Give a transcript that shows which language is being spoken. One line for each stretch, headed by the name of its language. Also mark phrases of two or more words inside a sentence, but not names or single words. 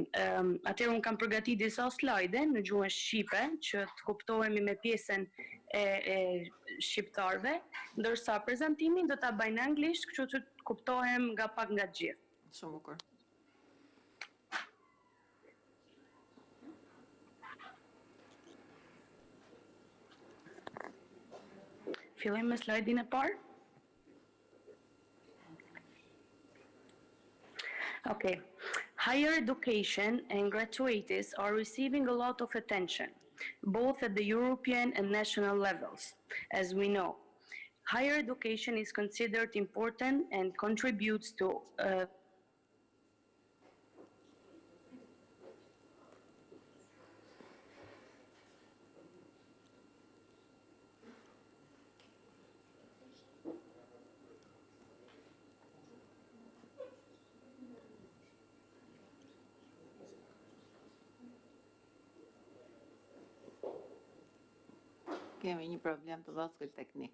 Albanian: Atëherë unë kam përgatitur disa slajde në gjuhën shqipe që të kuptohemi me pjesën e shqiptarëve, ndërsa prezantimin do ta bëj në anglisht, kështu që të kuptohem nga pak nga gjithë. Shumë bukur. Fillojmë me slajdin e parë. Okay.
English: Higher education and gratuities are receiving a lot of attention, both at the European and national levels, as we know. Higher education is considered important and contributes to
Albanian: Kemi një problem të vogël teknik.